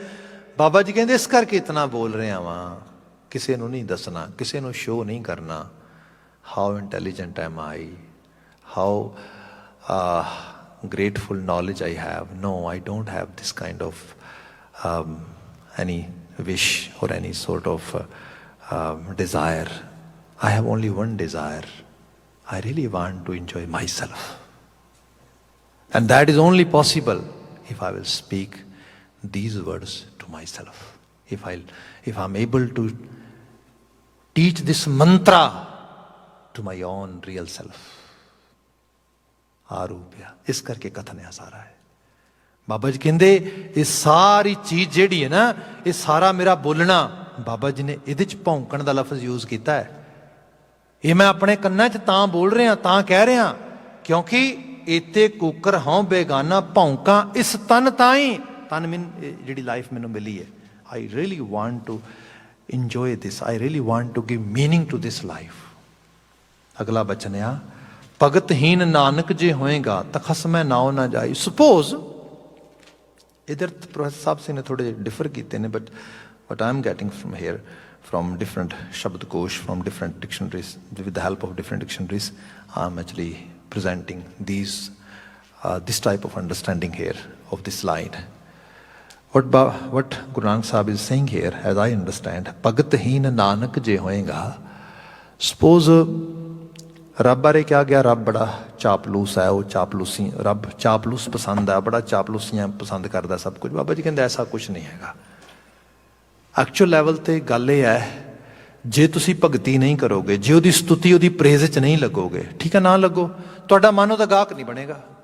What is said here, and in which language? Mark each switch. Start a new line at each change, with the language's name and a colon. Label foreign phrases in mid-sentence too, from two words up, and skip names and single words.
Punjabi: ਬਾਬਾ ਜੀ ਕਹਿੰਦੇ ਇਸ ਕਰਕੇ ਇਤਨਾ ਬੋਲ ਰਿਹਾ ਵਾਂ, ਕਿਸੇ ਨੂੰ ਨਹੀਂ ਦੱਸਣਾ, ਕਿਸੇ ਨੂੰ ਸ਼ੋਅ ਨਹੀਂ ਕਰਨਾ।
English: how intelligent am I, how grateful knowledge I have. no, I don't have this kind of any wish or any sort of desire. I have only one desire. I really want to enjoy myself, and that is only possible if I will speak these words to myself. If I'm able to teach this mantra to my own real self.
Punjabi: ਆਰੂਪਿਆ, ਇਸ ਕਰਕੇ ਕਥਨ ਹੈ ਸਾਰਾ ਹੈ। ਬਾਬਾ ਜੀ ਕਹਿੰਦੇ ਇਹ ਸਾਰੀ ਚੀਜ਼ ਜਿਹੜੀ ਹੈ ਨਾ, ਇਹ ਸਾਰਾ ਮੇਰਾ ਬੋਲਣਾ, ਬਾਬਾ ਜੀ ਨੇ ਇਹਦੇ ਚ ਭੌਂਕਣ ਦਾ ਲਫ਼ਜ਼ ਯੂਜ਼ ਕੀਤਾ ਹੈ। ਇਹ ਮੈਂ ਆਪਣੇ ਕੰਨਾਂ 'ਚ ਤਾਂ ਬੋਲ ਰਿਹਾ, ਤਾਂ ਕਹਿ ਰਿਹਾ, ਕਿਉਂਕਿ ਇੱਥੇ ਕੁੱਕਰ ਹਉ ਬੇਗਾਨਾ, ਭੌਂਕਾਂ ਇਸ ਤਨ ਤਾਈਂ। ਤਨ ਜਿਹੜੀ ਲਾਈਫ ਮੈਨੂੰ ਮਿਲੀ ਹੈ,
English: I really want to enjoy this, I really want to give meaning to this life.
Punjabi: ਅਗਲਾ ਬਚਨ ਆ, ਭਗਤਹੀਨ ਨਾਨਕ ਜੇ ਹੋਏਗਾ ਤਾਂ ਖਸਮੈ ਨਾਉ ਨਾ ਜਾਈ। ਸਪੋਜ਼ ਇੱਧਰ ਪ੍ਰੋਫੈਸਰ ਸਾਹਿਬ ਸਿੰਘ ਨੇ ਥੋੜ੍ਹੇ ਡਿਫਰ ਕੀਤੇ ਨੇ,
English: but I am getting from here, from different Shabdkosh, from different dictionaries, with the help of different dictionaries, I'm actually presenting this type of understanding here of this line. What Guru Nanak Sahib is saying here, as I understand,
Punjabi: ਭਗਤਹੀਣ ਨਾਨਕ ਜੇ ਹੋਇਗਾ. Suppose ਰੱਬ ਬਾਰੇ ਕਿਹਾ ਗਿਆ, ਰੱਬ ਬੜਾ ਚਾਪਲੂਸ ਹੈ, ਉਹ ਚਾਪਲੂਸੀ, ਰੱਬ ਚਾਪਲੂਸ ਪਸੰਦ ਹੈ, ਬੜਾ ਚਾਪਲੂਸੀਆਂ ਪਸੰਦ ਕਰਦਾ ਸਭ ਕੁਝ। ਬਾਬਾ ਜੀ ਕਹਿੰਦੇ ਐਸਾ ਕੁਛ ਨਹੀਂ ਹੈਗਾ।
English: actual level
Punjabi: 'ਤੇ ਗੱਲ ਇਹ ਹੈ, ਜੇ ਤੁਸੀਂ ਭਗਤੀ ਨਹੀਂ ਕਰੋਗੇ, ਜੇ ਉਹਦੀ ਸਤੁਤੀ, ਉਹਦੀ ਪ੍ਰੇਜ਼ 'ਚ ਨਹੀਂ ਲੱਗੋਗੇ, ਠੀਕ ਹੈ, ਨਾ ਲੱਗੋ, ਤੁਹਾਡਾ ਮਨ ਉਹਦਾ ਗਾਹਕ ਨਹੀਂ ਬਣੇਗਾ।